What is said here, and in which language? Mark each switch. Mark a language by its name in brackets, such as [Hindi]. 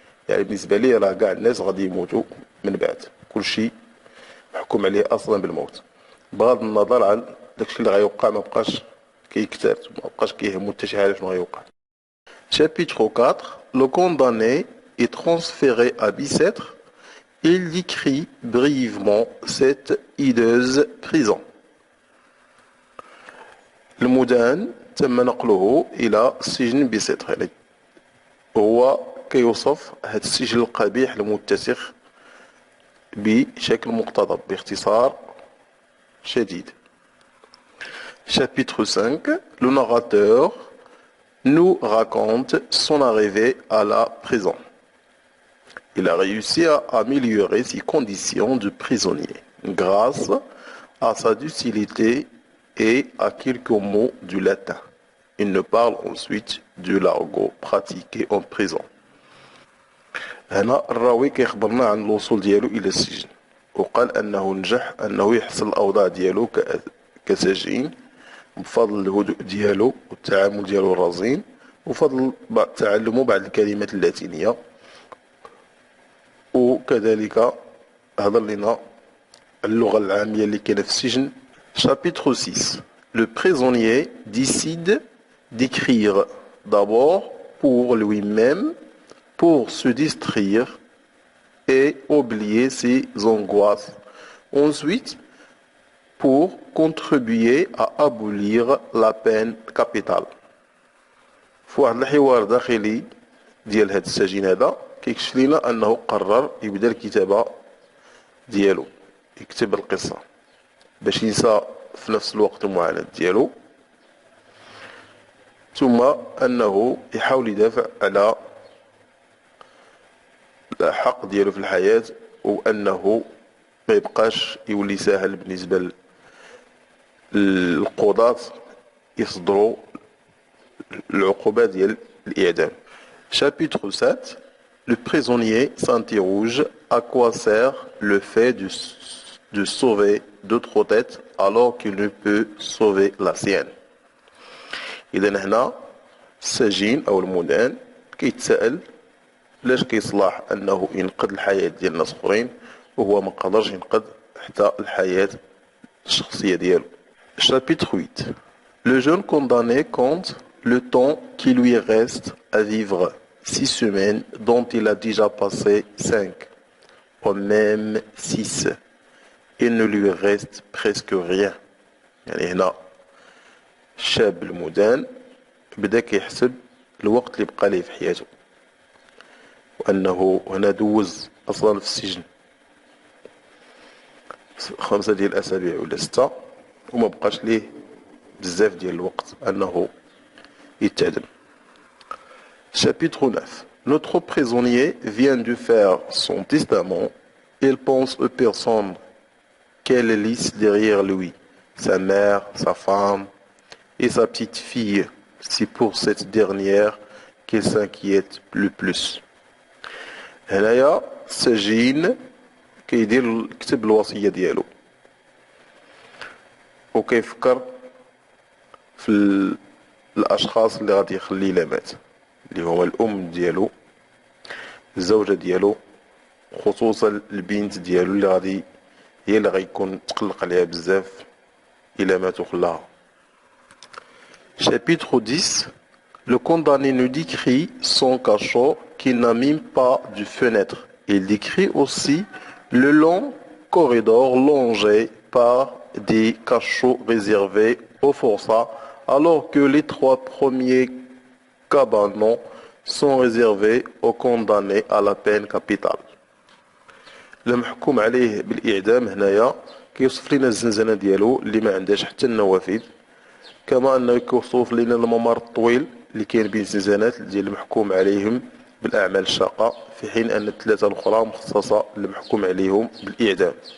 [Arabic] يعني بالنسبة لي راه كاع الناس غادي يموتوا من بعد، كل شيء محكوم عليه اصلا بالموت، بغض النظر عن داكشي اللي غيوقع ما بقاش كيكتر، ما بقاش كيهمو حتى شي حاجه شنو غيوقع. [French] Chapitre 4. Le condamné est transféré à Bicêtre. Il décrit brièvement cette hideuse prison. [Arabic] المدان تم نقله الى سجن بيسيتر، يعني هو كيوصف هذا السجن القبيح المتسخ بشكل مقتضب باختصار شديد. [French] Chapitre 5. Le narrateur nous raconte son arrivée à la prison. Il a réussi à améliorer ses conditions de prisonnier grâce à sa docilité et à quelques mots du latin. Il nous parle ensuite de l'argot pratiqué en prison. [Arabic] هنا الراوي كيخبرنا عن الوصول ديالو الى السجن، وقال انه نجح انه يحصل الاوضاع ديالو كسجين بفضل الهدوء ديالو والتعامل ديالو الرزين وفضل تعلمه بعض الكلمات اللاتينية، وكذلك هضر لنا اللغة العامية اللي كاينة في السجن. [French] Chapitre 6. Le prisonnier décide d'écrire d'abord pour lui-même, pour se distraire et oublier ses angoisses. Ensuite, pour contribuer à abolir la peine capitale. [Arabic] في واحد الحوار داخلي ديال هذا السجين هذا كيكشف لنا انه قرر يبدا الكتابة ديالو، يكتب القصة باش ينسى في نفس الوقت المعاناة ديالو، ثم انه يحاول يدافع على الحق ديالو في الحياة، وأنه ما يبقاش يولي ساهل بالنسبة للقضاة يصدروا العقوبة ديال الإعدام. [French] Chapitre 7. Le prisonnier s'interroge à quoi sert le fait de sauver d'autres têtes alors qu'il ne peut sauver la sienne. [Arabic] إذا هنا السجين أو المدان كيتساءل لاش كيصلح أنه ينقذ الحياة ديال ناس أخرين وهو ما قدرش ينقذ حتى الحياة الشخصية ديالو. [French] Chapitre 8. Le jeune condamné compte le temps qui lui reste à vivre, 6 semaines dont il a déjà passé 5, ou même 6. Il ne lui reste presque rien. [Arabic] يعني هنا الشاب المدان بدا كيحسب الوقت اللي بقى ليه في حياته وأنه هنا دوز أصلا في السجن 5 ديال الأسابيع ولا 6 وما بقاش ليه بزاف ديال الوقت أنه يتعدم. [French] Chapitre 9. Notre prisonnier vient de faire son testament. Il pense aux personnes qu'elle laisse derrière lui, sa mère, sa femme et sa petite fille. C'est pour cette dernière qu'il s'inquiète le plus. [Arabic] هنايا السجين كيدير كتب الوصية ديالو وكيفكر في الأشخاص اللي غادي يخلي إلا مات اللي هما الأم ديالو الزوجة ديالو خصوصا البنت ديالو اللي غادي هي اللي غيكون تقلق عليها بزاف إلا مات وخلاها. [French] Chapitre 10. Le condamné nous décrit son cachot qui n'a même pas de fenêtre. Il décrit aussi le long corridor longé par des cachots réservés aux forçats, alors que les 3 premiers cabanons sont réservés aux condamnés à la peine capitale. [Arabic] المحكوم عليه بالإعدام هنايا كيوصف لنا الزنزانة ديالو اللي ما عندهاش حتى النوافذ، كما أنه كيوصف لنا الممر الطويل اللي كاين بين الزنزانات ديال المحكوم عليهم بالأعمال الشاقة، في حين أن الثلاثة الأخرى مخصصة للمحكوم عليهم بالإعدام.